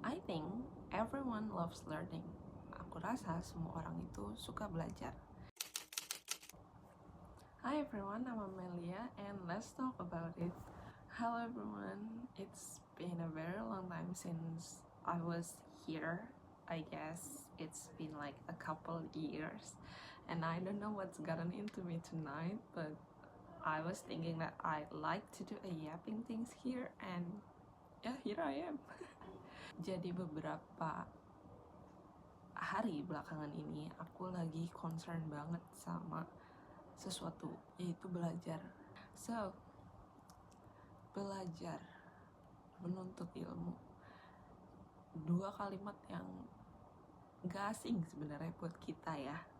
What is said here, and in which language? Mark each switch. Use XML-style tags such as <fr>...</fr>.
<en>think everyone loves learning.</en> <id>Aku rasa semua orang itu suka belajar.</id> <en>Hi everyone, I'm Amelia and let's talk about it. Hello everyone, it's been a very long time since I was here. I guess it's been like a couple years and I don't know what's gotten into me tonight, but I was thinking that I like to do a yapping things here and yeah, here I am.</en> <id>Jadi beberapa hari belakangan ini aku lagi concern banget sama sesuatu, yaitu belajar. So, belajar, menuntut ilmu, dua kalimat yang gak asing sebenarnya buat kita ya.</id>